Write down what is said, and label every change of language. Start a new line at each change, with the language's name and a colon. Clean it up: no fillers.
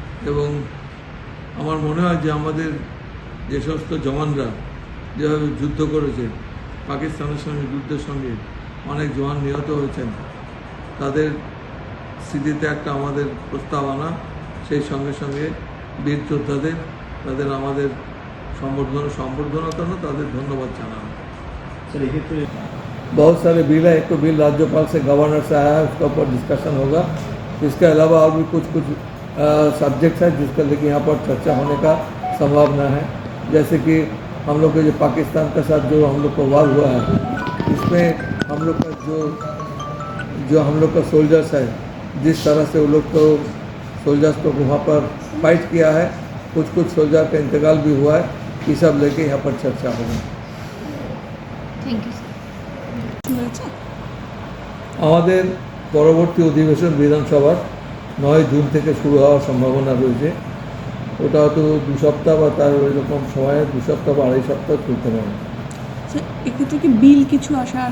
Bangla: এবং আমার মনে হয় যে আমাদের যে সমস্ত জওয়ানরা যেভাবে যুদ্ধ করেছে, পাকিস্তানের সঙ্গে যুদ্ধের সঙ্গে অনেক জওয়ান নিহত হয়েছেন, তাদের স্মৃতিতে একটা আমাদের প্রস্তাব আনা, সেই সঙ্গে সঙ্গে বীর যোদ্ধাদের তাদের আমাদের সম্বর্ধনা করना, তাদের धन्यवाद জানানো।
Hindi: सर ये तो बहुत सारे बिल है। एक तो बिल राज्यपाल से गवर्नर से आया है, उसके ऊपर डिस्कशन होगा। इसके अलावा और भी कुछ सब्जेक्ट है जिसका लेकिन यहाँ पर चर्चा होने का संभावना है। जैसे कि हम लोग के जो पाकिस्तान के साथ जो हम लोग को वार हुआ है, इसमें हम लोग का जो हम लोग का सोल्जर्स है, जिस तरह से वो लोग तो सोल्जर्स को वहाँ पर फाइट किया है, कुछ सोल्जर का इंतकाल भी हुआ है, ये सब लेके यहाँ पर चर्चा होगी।
English: Thank you sir.
Bangla: আমাদের পরবর্তী অধিবেশন বিধানসভার 9 জুন থেকে শুরু হওয়ার সম্ভাবনা রয়েছে। ওটা হয়তো 2 সপ্তাহ বা তার এরকম সময়ে 2 সপ্তাহ বা 2.5 সপ্তাহ চলতে পারে। স্যার এক্ষেত্রে কি বিল কিছু আসা